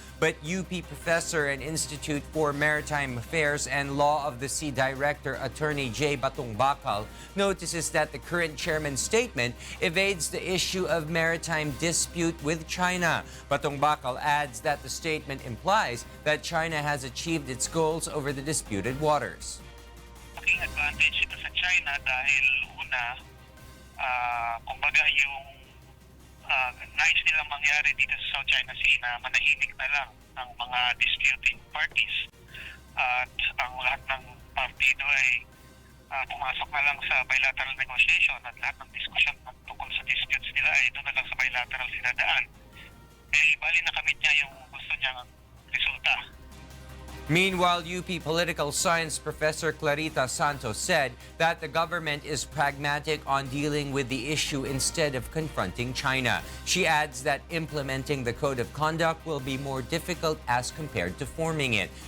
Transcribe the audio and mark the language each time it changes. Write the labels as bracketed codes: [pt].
[en] But UP professor and Institute for Maritime Affairs and Law of the Sea Director Attorney J. Batong Bakal notices that the current chairman's statement evades the issue of maritime dispute with China. Batong Bakal adds that the statement implies that China has achieved its goals over the disputed waters. [tl] Malaking advantage ito sa China dahil una, kumbaga yung nais nilang mangyari dito sa South China Sea na manahimik na lang ang mga disputing parties at ang lahat ng partido ay pumasok na lang sa bilateral negotiation at lahat ng diskusyon tungkol sa disputes nila ay doon na lang sa bilateral sila daan. Bali nakamit niya yung gusto niyang resulta. [en] Meanwhile, UP political science professor Clarita Santos said that the government is pragmatic on dealing with the issue instead of confronting China. She adds that implementing the code of conduct will be more difficult as compared to forming it.